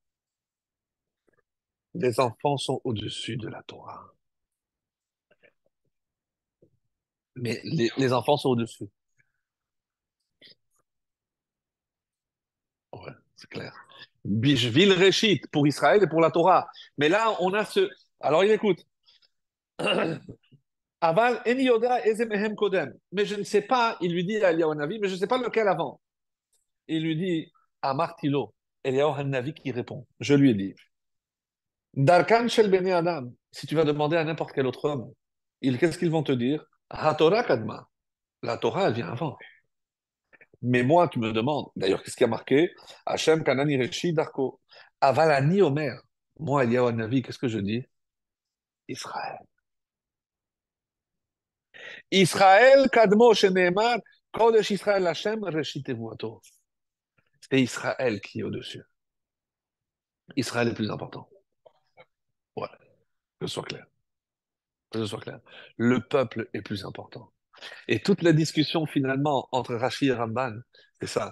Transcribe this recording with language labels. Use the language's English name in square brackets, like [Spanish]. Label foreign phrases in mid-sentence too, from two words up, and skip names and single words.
[French] Les enfants sont au-dessus de la Torah. Mais les enfants sont au-dessus. Ouais, c'est clair. [Hebrew] בשביל ראשית, [French] pour Israël et pour la Torah. Mais là, on a ce. Alors, il écoute. [Hebrew] אבל איני יודע איזה מהם קודם. [French] Mais je ne sais pas, il lui dit à Eliyahu Hanavi, mais je ne sais pas lequel avant. Il lui dit à Martilo, Eliyahu Hanavi qui répond. Je lui ai dit, [Hebrew] דרכן של בני אדם, [French] si tu vas demander à n'importe quel autre homme, qu'est-ce qu'ils vont te dire? [Hebrew] התורה קדמה. [French] La Torah, elle vient avant. Mais moi, tu me demandes, d'ailleurs, qu'est-ce qui a marqué? [Hebrew] השם קנני ראשית דרכו. אבל אני אומר. [French] Moi, Eliyahu Hanavi, qu'est-ce que je dis? Israël. [Hebrew] ישראל קדמו שנאמר, קודש ישראל השם ראשית תבואתו. [French] C'est Israël qui est au-dessus. Israël est plus important. Ouais, que ce soit clair. Que ce soit clair. Le peuple est plus important. Et toute la discussion finalement entre Rashi et Ramban, c'est ça.